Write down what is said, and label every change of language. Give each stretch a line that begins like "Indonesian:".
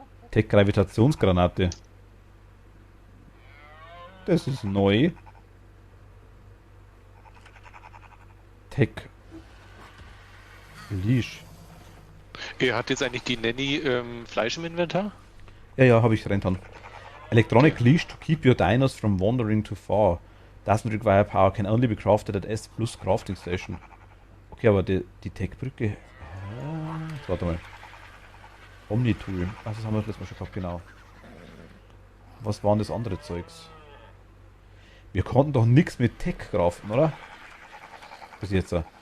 German: Tech Gravitationsgranate. Das ist neu. Tech Leash. Hat jetzt eigentlich die Nanny Fleisch im Inventar? Ja, ja, habe ich rentan. Electronic Okay.
English: leash to keep your dinos from wandering too far. Doesn't require power, can only be crafted at S Plus Crafting Station.
German: Okay, aber die Tech-Brücke. Warte mal. Omni-Tool. Ach, das haben wir letztes Mal schon gehabt, genau. Was waren das andere Zeugs? Wir konnten doch nichts mit Tech craften, oder? Bis jetzt.